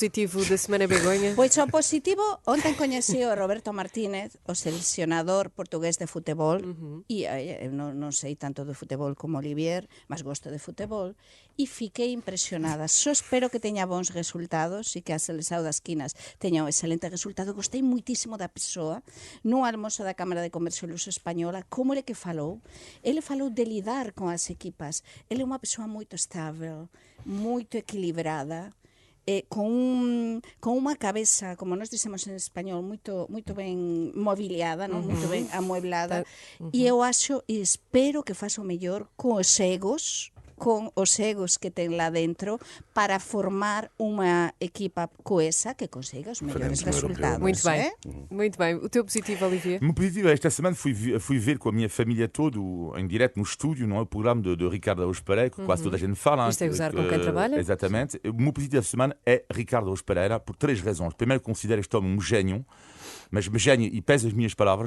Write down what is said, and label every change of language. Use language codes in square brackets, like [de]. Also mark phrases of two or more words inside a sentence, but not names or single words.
[pt] positivo da semana, Begonha. [gl] Pois o positivo, ontem coñeci o Roberto Martínez, o seleccionador portugués de futebol, e eu non sei tanto de futebol como Olivier, mas gosto de futebol, e fiquei impresionada. Só espero que teña bons resultados e que a Seleção das Quinas teña un excelente resultado. Gostei muitísimo da persoa. No almoço da Cámara de Comercio Luso Española, como ele que falou? Ele falou de lidar con as equipas. Ele é unha persoa moito estável, moito equilibrada, con unha cabeza, como nós dicemos en español, moito ben mobiliada, non? Moito ben amueblada. E eu acho e espero que faça o mellor con os egos que ten lá dentro para formar unha equipa coesa que consiga os mellores [pt] Faremos no resultados. Muito bem. eh? Muito bem. O teu positivo, Olivier? O meu positivo, esta semana fui ver com a minha família toda, em direto no estúdio, não é? O programa de Ricardo Araújo Pereira, que quase toda a gente fala. Isto é gozar com quem trabalha? Exatamente. O meu positivo da semana é Ricardo Araújo Pereira, por 3 razões. Primeiro, considero este homem um gênio, mas gênio, e peso as minhas palavras.